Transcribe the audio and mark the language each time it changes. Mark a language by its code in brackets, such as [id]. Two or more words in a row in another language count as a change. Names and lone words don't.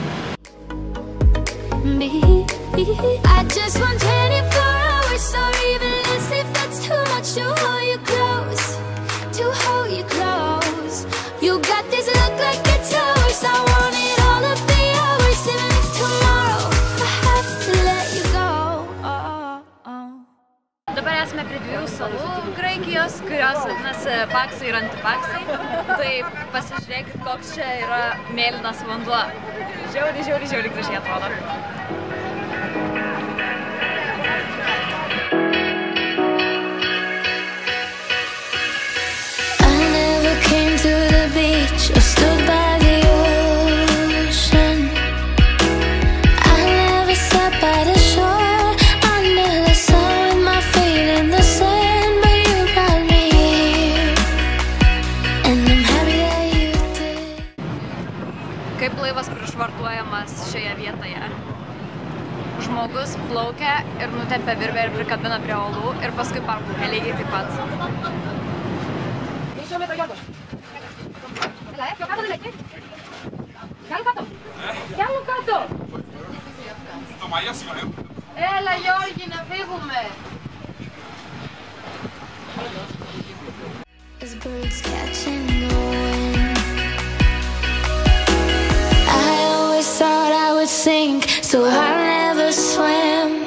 [en] I just want 24 hours or even less if that's too much to hold you close, to hold you close. You got this look like it's yours. I want it all of the hours even if tomorrow I have to let you go. [lt] Dabar esame prie dviejų salų Graikijos, kurios vadinasi Paksai ir Antipaksai. Tai pasižiūrėkit, koks čia yra mėlynas vanduo. Žiauriai gražiai atrodo. [en] I never came to the beach or stood by the ocean. I never sat by the shore under the sun with my feet in the sand, but you brought me here, and I'm happy that you did. [lt] Kaip laivas prišvartuojamas šioje vietoje. Žmogus plaukia ir nutempia virvę ir prikabina prie uolų ir paskui parplaukia lygiai taip pat. [el] Έλα Γιώργη, να φύγουμε. [en] I always thought I would sink, so I'll never swim.